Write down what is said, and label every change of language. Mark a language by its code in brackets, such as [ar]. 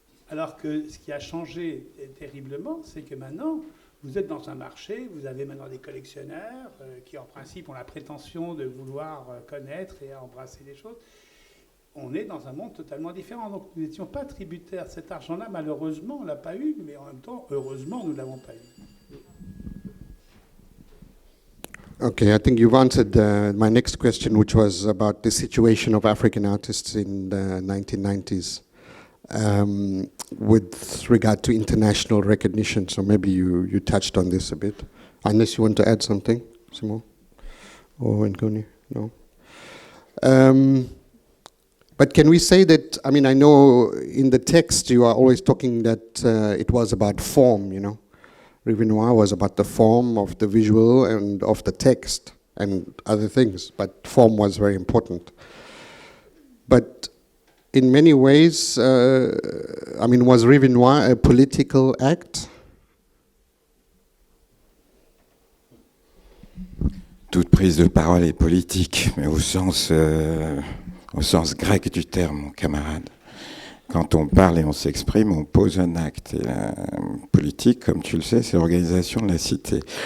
[fr] Alors que ce qui a changé terriblement, c'est que maintenant, vous êtes dans un marché, vous avez maintenant des collectionneurs qui, en principe, ont la prétention de vouloir connaître et embrasser les choses. On est dans un monde totalement différent. Donc, nous n'étions pas tributaires. Cet argent-là, malheureusement, on ne l'a pas eu, mais en même temps, heureusement, nous ne l'avons pas eu. [en] Okay, I think you've answered my next question, which was about the situation of African artists in the 1990s with regard to international recognition. So maybe you touched on this a bit. Unless you want to add something, Simon or Ngoni? No. But can we say that, I mean, I know in the text you are always talking that it was about form, you know. Revue Noire was about the form of the visual and of the text and other things, but form was very important. But in many ways, I mean, was Revue Noire a political act? [fr] Toute prise de parole est politique, mais au sens grec du terme, mon camarade. Quand on parle et on s'exprime, on pose un acte. Et la politique, comme tu le sais, c'est l'organisation de la cité.